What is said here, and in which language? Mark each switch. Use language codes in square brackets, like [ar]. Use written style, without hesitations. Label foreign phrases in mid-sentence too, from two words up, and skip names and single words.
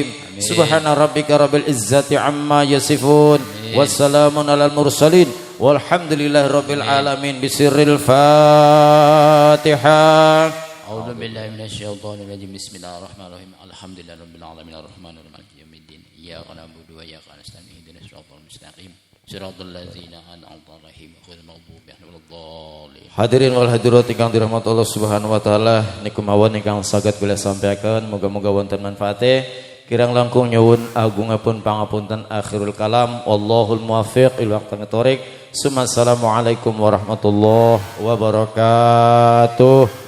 [ar] سبحان ربك رب العزة عما يصفون وسلام على المرسلين والحمد لله رب العالمين بسر الفاتحة. أعوذ بالله من الشيطان الرجيم. بسم الله الرحمن الرحيم. الحمد لله رب العالمين الرحمن الرحيم مالك يوم الدين. إياك نعبد وإياك نستعين اهدنا الصراط المستقيم. صراط الذين أنعمت عليهم غير المغضوب عليهم ولا الضالين. الحاضرين والحاضرات [jv] ingkang dirahmati [ar] الله سبحانه وتعالى, [jv] niku mawon ingkang saged kula sampaikan, muga-muga wonten manfaate. Kirang langkung nyuwun agungipun pangapunten [ar] آخر الكلام. والله الموفق إلى أقوم الطريق. السلام عليكم ورحمة الله وبركاته.